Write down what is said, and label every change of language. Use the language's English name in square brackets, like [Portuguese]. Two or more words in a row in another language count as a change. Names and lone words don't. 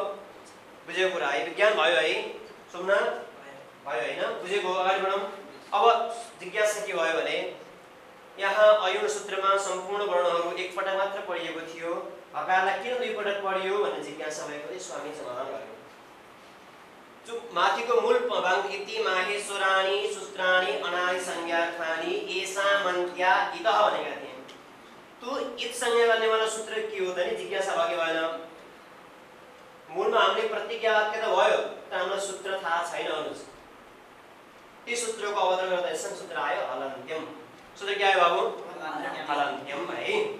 [Nepali] बुझेको कुरा है, विज्ञान भयो है, सुन्न भयो हैन, बुझेको? अगाडि बढौँ। अब जिज्ञासा के भयो भने यहाँ अयुण सूत्रमा सम्पूर्ण वर्णहरू एकपटक मात्र पढिएको थियो, हकारलाई किन दुईपटक पढियो भन्ने जिज्ञासा भएको थियो। स्वामी समाधान गर्यो। जो माथिको मूल भाग [Sanskrit] इति माहेश्वराणि सूत्राणि अनादि संज्ञार्थानि एषामन्त्या इतः [Nepali] भनेका थिए। त्यो इत संज्ञा गर्नेवाला सूत्र के हो त नि जिज्ञासा भयो भएन। मूलमा हामीले प्रतिज्ञा वाक्य त भयो, तर हामीलाई सूत्र थाहा छैन। अनुज ती सूत्रको अवतरण गर्दा यस्तो सूत्र आयो हलन्त्यम। सूत्र के आयो बाबु? हलन्त्यम है।